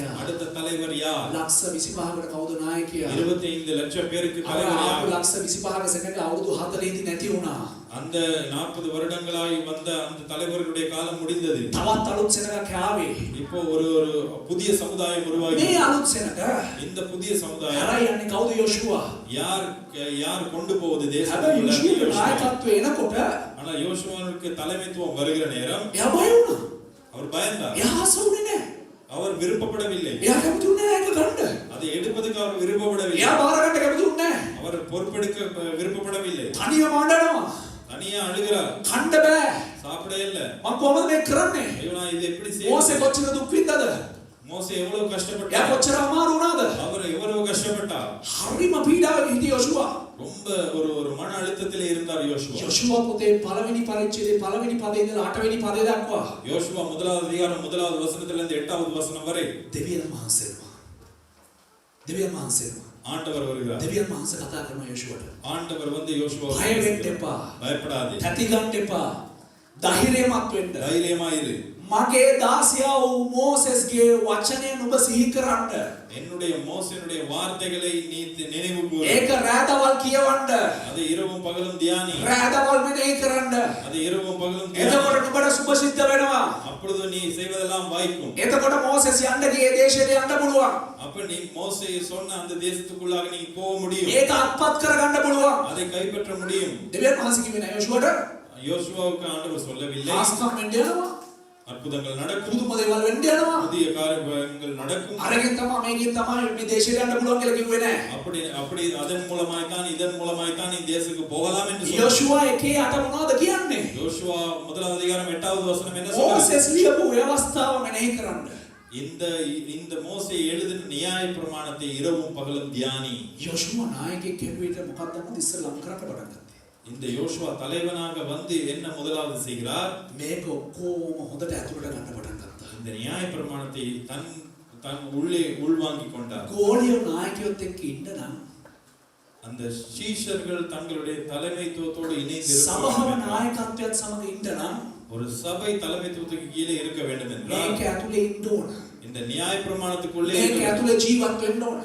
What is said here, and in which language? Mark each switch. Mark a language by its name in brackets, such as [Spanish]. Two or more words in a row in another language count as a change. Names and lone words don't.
[Tamil] அடுத்த தலைவர் யார்? [Sinhala] ලක්ෂ 25කට කවුද නායකයා? [Tamil] 25 லட்சம் பேருக்கு தலைவர் யார்? [Sinhala] ලක්ෂ 25ක සැකේ අවුරුදු 40 දී නැති වුණා. [Tamil] அந்த 40 வருடங்களாய் வந்த அந்த தலைவர்களுடைய காலம் முடிந்தது. [Sinhala] තවත් අලුත් සෙනගක් ආවේ. [Tamil] இப்போ ஒரு புதிய சமுதாயம் உருவாகி [Sinhala] මේ අලුත් සෙනග [Tamil] இந்த புதிய சமுதாயம் [Sinhala] හරයි යන්නේ කවුද? යෝෂුවා. [Tamil] யார் கொண்டு போவது [Sinhala] හැබැයි යෝෂුවාගේ [Tamil] தேசத்துக்கு? [Sinhala] නායකත්වය එනකොට [Tamil] ஆனா யோசுவாவுக்கு தலைமைத்துவம் வருகிற நேரம் [Sinhala] එයා බය වුණා. [Tamil] அவர் பயந்தார். [Sinhala] එයා ආසුනේ නැහැ. [Tamil] அவர் விருப்பப்படவில்லை. [Sinhala] එයා කැමති වුණේ නැහැ ඒක ගන්න. [Tamil] அதை எடுப்பதற்கு அவர் விருப்பப்படவில்லை. [Sinhala] එයා බාර ගන්න කැමති වුණේ නැහැ. [Tamil] அவர் பொறுப்பெடுக்க விருப்பப்படவில்லை. [Sinhala] තනියම අඬනවා. [Tamil] தனியா அழுகிறார். [Sinhala] කන්න බෑ. [Tamil] சாப்பிட இல்ல. [Sinhala] මම කොහොමද මේක කරන්නේ? [Tamil] ஐயோ நான் இதை எப்படி [Sinhala] මෝසේ [Tamil] செய்ய? [Sinhala] කොච්චර දුක් විඳද? [Tamil] மோசே எவ்வளவு [Sinhala] එයා [Tamil] கஷ்டப்பட்டார். [Sinhala] කොච්චර අමාරු වුණාද? [Tamil] அவர் எவ்வளவு கஷ்டப்பட்டார். [Sinhala] හරිම පීඩාවක හිටිය යෝෂුවා. [Tamil] ரொம்ப ஒரு மன அழுத்தத்திலே இருந்தார் யோசுவா. [Sinhala] යෝෂුවා පොතේ පළවෙනි පරිච්ඡේදයේ පළවෙනි පදේ ඉඳලා 8 වෙනි පදේ දක්වා [Tamil] யோசுவா முதலாவது அதிகாரம் முதலாவது வசனத்திலிருந்து 8வது வசனம் வரை [Sinhala] දෙවියන් වහන්සේනවා. දෙවියන් වහන්සේනවා. [Tamil] ஆண்டவர் வருகிறார். [Sinhala] දෙවියන් වහන්සේ කතා කරන යෝෂුවට. [Tamil] ஆண்டவர் வந்து யோசுவாவை [Sinhala] බය වෙන්න [Tamil] பேசுகிறார். [Sinhala] එපා. [Tamil] பயப்படாதே. [Sinhala] තැති ගන්න එපා. ධෛර්යමත් වෙන්න. [Tamil] தைரியமாயிரு. [Sinhala] මගේ දාසියා වූ මෝසෙස්ගේ වචනය නුඹ සිහි කරන්න. [Tamil] என்னுடைய மோசேனுடைய வார்த்தைகளை நீ நினைவு கூறு. [Sinhala] ඒක රාතවල් කියවන්න. [Tamil] அதை இரவும் பகலும் தியானி. [Sinhala] රාතවල් මෙනෙහි කරන්න. [Tamil] அதை இரவும் பகலும் தியானி. [Sinhala] එතකොට නුඹට සුභ සිද්ධ වෙනවා. [Tamil] அப்பொழுது நீ செய்வதெல்லாம் வாய்க்கும். [Sinhala] එතකොට මෝසෙස් යන්න ගියේ දේශයට යන්න පුළුවන්. [Tamil] அப்ப நீ மோசே சொன்ன அந்த தேசத்துக்குள்ளாக நீ போக முடியும். [Sinhala] ඒක අත්පත් කරගන්න පුළුවන්. [Tamil] அதை கைப்பற்ற முடியும். [Sinhala] දෙවියන් වහන්සේ කිව්වේ නෑ යෝෂුවට. [Tamil] யோசுவாவுக்கு ஆண்டவர் சொல்லவில்லை. [Sinhala] ආස්කම් වෙන්න යනවා. [Tamil] அற்புதங்கள் நடக்கும். [Sinhala] පුදුම දේවල් වෙන්න යනවා. [Tamil] புதிய காரியங்கள் நடக்கும். [Sinhala] අරගෙන තමයි මේකෙන් තමයි මේ දේශයට යන්න පුළුවන් කියලා කිව්වේ නෑ. [Tamil] அப்படி அதன் மூலமாய் தான் இதன் மூலமாய் தான் நீ தேசத்துக்கு போகலாம் என்று சொன்னார். [Sinhala] යෝෂුවා 1:8 මොනවද කියන්නේ? [Tamil] யோசுவா முதலாவது அதிகாரம் 8வது வசனம் என்ன சொல்லுது? [Sinhala] මෝසෙස් ලියපු ව්‍යවස්ථාව මෙනෙහි කරන්න. [Tamil] இந்த மோசே எழுதின நியாய பிரமாணத்தை இரவும் பகலும் தியானி. [Sinhala] යෝෂුවා නායකයෙක් කෙරුවේට මොකක්ද මොකද ඉස්සෙල්ලාම කරන්න පටන් ගත්තේ? [Tamil] இந்த யோசுவா தலைவனாக வந்து என்ன முதலாவது செய்கிறார்? [Sinhala] මේක ඔක්කොම හොඳට ඇතුළට ගන්න පටන් ගත්තා. [Tamil] இந்த நியாய பிரமாணத்தை தன் உள்ளே உள்வாங்கிக் கொண்டார். [Sinhala] ගෝලිය නායකයොත් එක්ක ඉන්න නම් [Tamil] அந்த சீஷர்கள் தங்களுடைய தலைமைத்துவத்தோடு இணைந்து [Sinhala] සභාව නායකත්වයත් සමග ඉන්න නම් [Tamil] ஒரு சபை தலைமைத்துவத்துக்கு கீழே இருக்க வேண்டும் என்றால் [Sinhala] මේක ඇතුලේ ඉන්න ඕන. [Tamil] இந்த நியாய பிரமாணத்துக்குள்ளே [Sinhala] මේක ඇතුලේ ජීවත් වෙන්න ඕන.